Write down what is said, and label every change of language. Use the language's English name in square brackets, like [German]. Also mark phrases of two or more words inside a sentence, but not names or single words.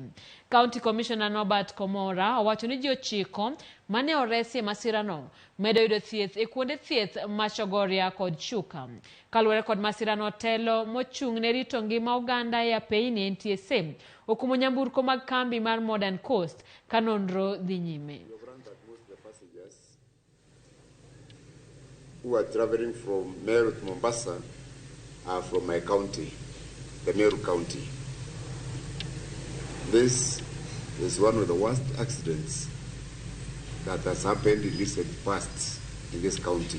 [Luo (Kenya and Tanzania)] County Commissioner Norbert Komora owacho ni ji 9 mane oresi masira no medo yudo thieth e kuonde thieth ma Chogoria kod Chuka. Kaluwore kod masira no, telo mochung' ne rito ngima oganda e apeyni NTSA okumo nyamburko mag kambi mar Modern Coast ka nonro dhi nyime. [English] Who are traveling from Meru to Mombasa are from my county, the Meru County. This is one of the worst accidents that has happened in recent past in this county.